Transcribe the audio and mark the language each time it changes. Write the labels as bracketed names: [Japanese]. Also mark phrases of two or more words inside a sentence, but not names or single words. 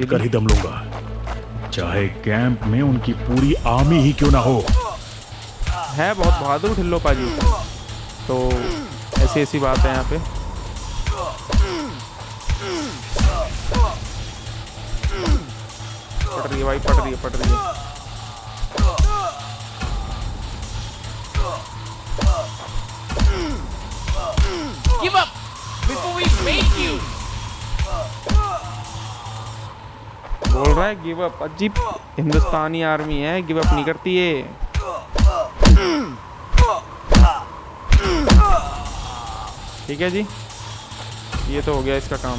[Hindi] कर ही दम लूंगा, चाहे कैंप में उनकी पूरी आर्मी ही क्यों ना हो। है बहुत बहादुर ढिल्लो पाजी, तो ऐसी ऐसी बात है यहाँ पे। पड़ रही है भाई, पड़ रही है पड़ रही है। [English] Give up before we make you. [Hindi] बोल रहा है [English] give up. [Hindi] अजीब हिंदुस्तानी आर्मी है, [English] give up [Hindi] नहीं करती है। ठीक है जी, ये तो हो गया इसका काम।